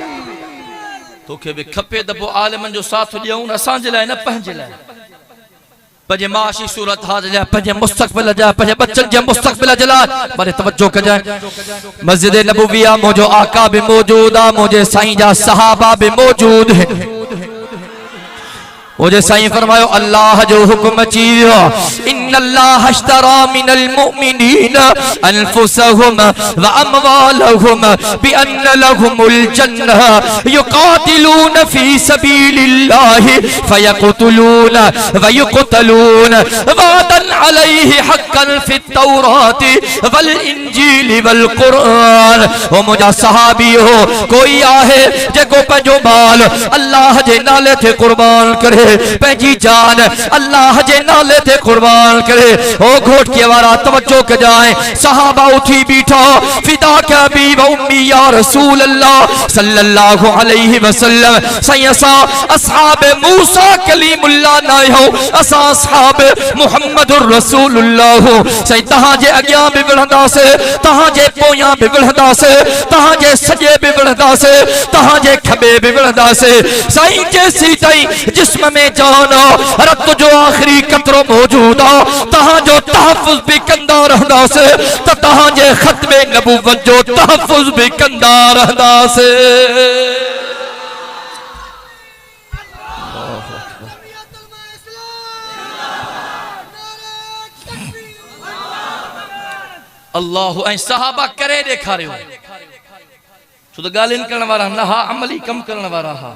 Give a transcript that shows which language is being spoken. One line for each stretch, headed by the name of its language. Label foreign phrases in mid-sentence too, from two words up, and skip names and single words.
Sindhi: तोखे भी खपे त पोइ आलिमनि जो साथ ॾियूं, असांजे लाइ न पंहिंजे लाइ, पंहिंजे माशी सूरत हाल जे लाइ, पंहिंजे मुस्तक़बिल जे लाइ, पंहिंजे बच्चनि जे मुस्तक़बिल जे लाइ। पर तवज्जो कजाए, मस्जिद नबविया मुंहिंजो आका भी मौजूद आहे, मुंहिंजे साईं जा सहाबा भी मौजूद आहिनि। मुझे साईं फरमायो अल्लाह जो हुक्म अची वियो,
Arabic: إن الله اشترى من المؤمنين أنفسهم وأموالهم بأن لهم الجنة يقاتلون في سبيل الله فيقتلون ويقتلون وعدا عليه حقا في التوراة والإنجيل والقرآن.
Sindhi: ओ मुझा सहाबी हो, कोई आहे जेको पंहिंजो माल अल्लाह जे नाले ते कुर्बान करे, पंहिंजी जान अल्लाह जे नाले ते कुर्बान करे। ओ घोटके वारा तवज्जो कजाए, सहाबा उठी बीठा,
Arabic: فداك أبي وأمي يا رسول الله صلى الله عليه وسلم.
Sindhi: सही असा असहाब मूसा कलीमुल्लाह ना हो, असा असहाब
Arabic: محمد رسول الله.
Sindhi: सही तहां जे अगियां भी विढ़ंदासे, तहां जे पोयां भी विढ़ंदासे, तहां जे सजे भी विढ़ंदासे, तहां जे खबे भी विढ़ंदासे। सही जेसी ताईं जिस्म में जाना रत जो आखिरी कतरो मौजूद आ, तहां जो तहफ़्फ़ुज़ भी कंदा रहंदासे, त तहां जे खत्मे नबूवत जो तहफ़्फ़ुज़ भी कंदा रहंदासे। अल्लाह ऐं सहाबा करे ॾेखारियो, छो त ॻाल्हियुनि करण वारा न हा, अमली कम करण वारा हा।